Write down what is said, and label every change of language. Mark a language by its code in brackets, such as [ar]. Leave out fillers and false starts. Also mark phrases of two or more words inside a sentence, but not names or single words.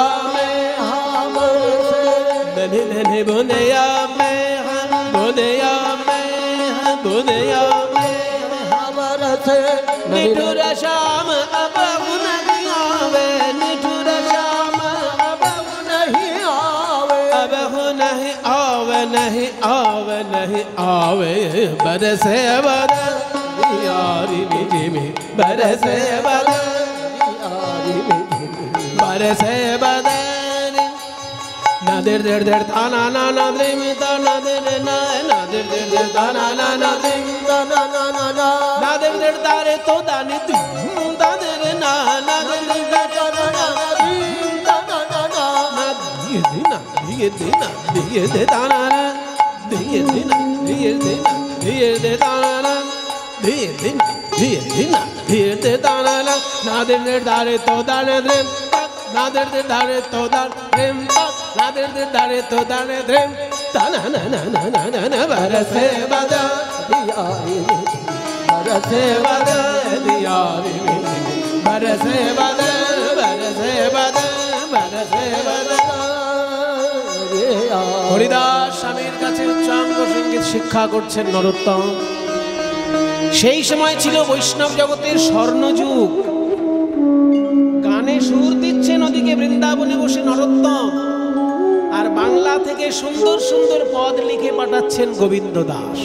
[hi] में हाँ बरसे ननी ननी बुनिया में हाँ बुनिया बुनिया में बरसे निठुर शाम अब नहीं आवे निठुर शाम अब नहीं आवे अब नहीं आवे नहीं आवे नहीं आवे बरसे बदनियारी मिझिमी बरसे बदनियारी मिझिमी बरसे बदनी দের দের দের তা না না না দ্রেম তা না দের না না দের দের দের তা না না না দ্রেম না না না না না না দের দের তারে তো দানি তুম তা দের না না দের দের না না না না না না দিয়ে দে না দিয়ে দে না দিয়ে দে তা না না দিয়ে দে না দিয়ে দে না দিয়ে দে তা না না দিয়ে দে না দিয়ে দে না দিয়ে দে তা না না না দের দের তারে তো দানে দ্রেম না দের দের তারে তো দান দ্রেম না দের দের তারে তো দানে দ্রেম তা না না না না না না না बरसे बादा दिया बरसे बादल दिया रे बरसे बादल बरसे बादल बरसे बादल [bn] হরিদাস স্বামীর কাছে উচ্চাঙ্গ সঙ্গীত শিক্ষা করছেন নরোত্তম। সেই সময় ছিল বৈষ্ণব জগতের স্বর্ণযুগ। গানে সুর দিচ্ছেন ওদিকে বৃন্দাবনে বসে নরোত্তম, আর বাংলা থেকে সুন্দর সুন্দর পদ লিখে পাঠাচ্ছেন গোবিন্দ দাস।